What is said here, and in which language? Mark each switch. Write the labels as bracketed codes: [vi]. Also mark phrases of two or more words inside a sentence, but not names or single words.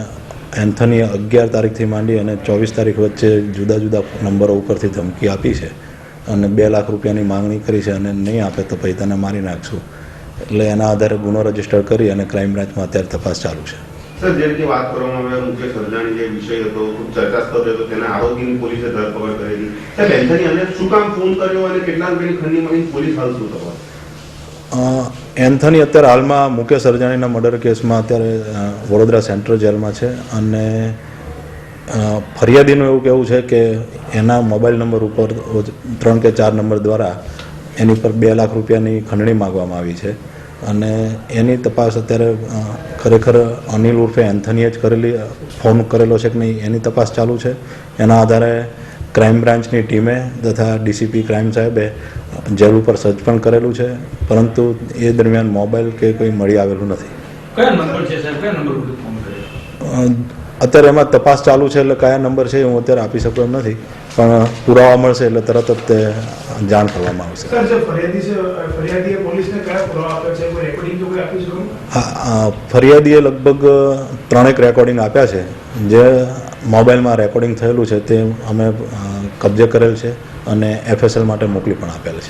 [gu] એંથની 11 તારીખથી માંડી અને 24 તારીખ વચ્ચે જુદા જુદા નંબરો ઉપરથી ધમકી આપી છે અને 2 લાખ રૂપિયાની માંગણી કરી છે અને નહીં આપે તો પછી તને મારી નાખશું એટલે એના આધારે ગુનો રજિસ્ટર કરી અને ક્રાઇમ બ્રાંચમાં અત્યારે તપાસ ચાલુ છે। સર જે રીતે વાત કરવામાં આવે મુકેશ હરજાણી જે વિષય હતો ખૂબ ચર્ચાસ્પદ હતો તેના આરોપીની પોલીસે ધરપકડ કરેલી। સાહેબ એંથની અને શું કામ ફોન કર્યો અને કેટલા રૂપિયાની ખંડણી માંગી પોલીસ હાલ શું તપાસ? એંથની અત્યારે હાલમાં મુકેશ હરજાણીના મર્ડર કેસમાં અત્યારે વડોદરા સેન્ટ્રલ જેલમાં છે અને ફરિયાદીનું એવું કહેવું છે કે એના મોબાઇલ નંબર ઉપર 3 કે 4 નંબર દ્વારા એની પર 2 લાખ રૂપિયાની ખંડણી માગવામાં આવી છે અને એની તપાસ અત્યારે ખરેખર અનિલ ઉર્ફે એંથનીએ જ કરેલી ફોન કરેલો છે કે નહીં એની તપાસ ચાલુ છે। એના આધારે ક્રાઇમ બ્રાંચની ટીમે તથા ડીસીપી ક્રાઇમ સાહેબે જેલ પર સર્ચ પણ કરેલું છે પરંતુ એ દરમિયાન મોબાઇલ કે કોઈ મળી આવેલું નથી। કયા નંબર છે સાહેબ, કયા નંબર પર ફોન કર્યો? અત્યારે એમાં તપાસ ચાલુ છે એટલે કયા નંબર છે હું અત્યારે આપી શકું એમ નથી પણ પુરાવા મળશે એટલે તરત જ તે જાણ કરવામાં આવશે। સર જે ફરિયાદી છે ફરિયાદીએ પોલીસને કયા પુરાવા આપ્યા છે, કોઈ રેકોર્ડિંગ તો કોઈ આપી શકો? હા, ફરિયાદીએ લગભગ 3 એક રેકોર્ડિંગ આપ્યા છે જે મોબાઈલમાં રેકોર્ડિંગ થયેલું છે તે અમે કબજે કરેલ છે અને એફએસએલ માટે મોકલી પણ આપેલ છે।